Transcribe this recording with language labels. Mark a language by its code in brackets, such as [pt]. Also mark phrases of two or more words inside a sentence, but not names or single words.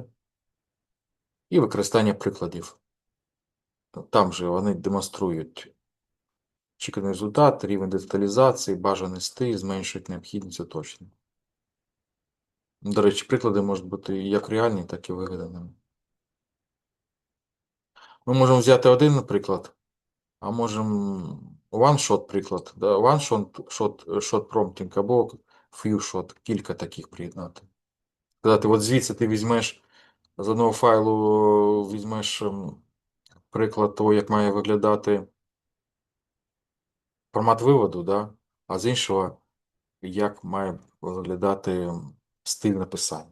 [uk] І використання прикладів. Там же вони демонструють очікуваний результат, рівень деталізації, бажаний стиль, зменшують необхідність уточнень. До речі, приклади можуть бути як реальні, так і вигаданими. Ми можемо взяти один приклад, а можемо one-shot приклад, да? [en] One-shot prompting або few-shot, [uk] кілька таких приєднати. Сказати, от звідси ти візьмеш, з одного файлу візьмеш приклад того, як має виглядати формат виводу, да? А з іншого, як має виглядати стиль написання.